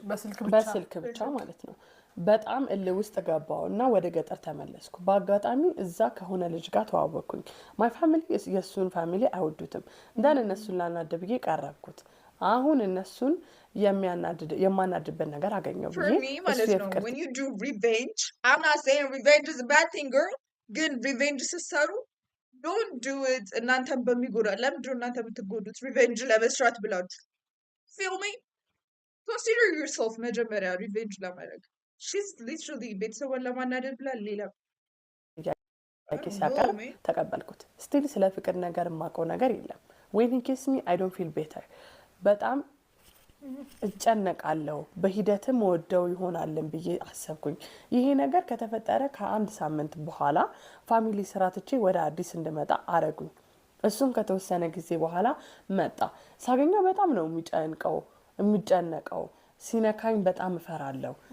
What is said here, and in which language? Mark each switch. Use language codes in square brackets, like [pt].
[am] በስልክ ብቻ ማለት ነው። በጣም እልህ ውስጥ ገባው እና ወደ ገጠር ተመለስኩ። በአጋጣሚ እዛ ከሆነ ልጅ ጋር ተዋወቅኩኝ። [en] ማይ ፋሚሊ [am] የሱን ፋሚሊ አይወዱትም። እንዳን እነሱን ላናድድ ብዬ ቀረብኩት። አሁን እነሱን የማናድበት ነገር አገኘው ብዬ [en] For me [am] ማለት ነው [en] when you do revenge, I'm not saying revenge is a bad thing girl, [am] ግን [en] revenge [am] ስትሰሩ [en] don't do it [am] እናንተን በሚጎዳ ለምንድን ነው እናንተ የምትጎዱት [en] revenge [am] ለመስራት ብላችሁ [en] feel me? Consider yourself [am] መጀመሪያ revenge ለማድረግ [en] she's literally [am] ቤተሰቧን ለማናደድ ብላ ሌላ ሲያቀርብ ተቀበልኩት። ስቲል ስለ ፍቅር ነገር የማውቀው ነገር የለም። [en] when he kiss me I don't feel better. [am] በጣም እጨነቃለሁ። በሂደትም ወደው ይሆናልን ብዬ አሰብኩኝ። ይሄ ነገር ከተፈጠረ ከ1 ሳምንት በኋላ ፋሚሊ ስራ ትቼ ወደ አዲስ እንድመጣ አረጉኝ። እሱም ከተወሰነ ጊዜ በኋላ መጣ። ሳገኘው በጣም ነው የሚጨነቀው። ሲነካኝ በጣም እፈራለሁ።